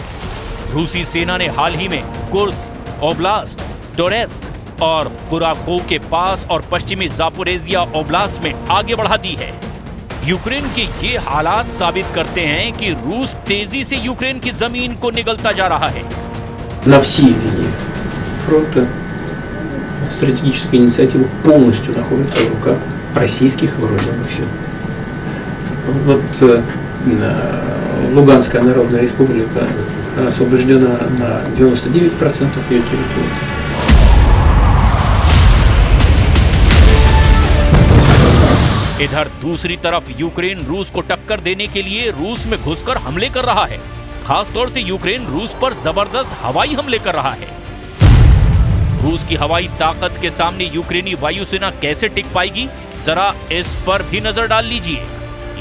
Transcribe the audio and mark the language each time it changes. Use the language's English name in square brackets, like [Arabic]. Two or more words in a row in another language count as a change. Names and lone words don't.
[Hindi] रूसी सेना ने हाल ही में कुर्स्क, ओब्लास्ट, टोरेस्क और कुराखोव के पास और पश्चिमी जापोरेजिया ओब्लास्ट में आगे बढ़ा दी है। यूक्रेन के ये हालात साबित करते हैं कि रूस तेजी से यूक्रेन की जमीन को निगलता जा रहा है। [Russian] На всей линии фронта стратегическая инициатива полностью находится в руках российских вооруженных сил. Вот Луганская Народная Республика освобождена на 99% ее территории. [Hindi] इधर दूसरी तरफ यूक्रेन रूस को टक्कर देने के लिए रूस में घुसकर हमले कर रहा है। खासतौर से यूक्रेन रूस पर जबरदस्त हवाई हमले कर रहा है। रूस की हवाई ताकत के सामने यूक्रेनी वायुसेना कैसे टिक पाएगी, जरा इस पर भी नजर डाल लीजिए।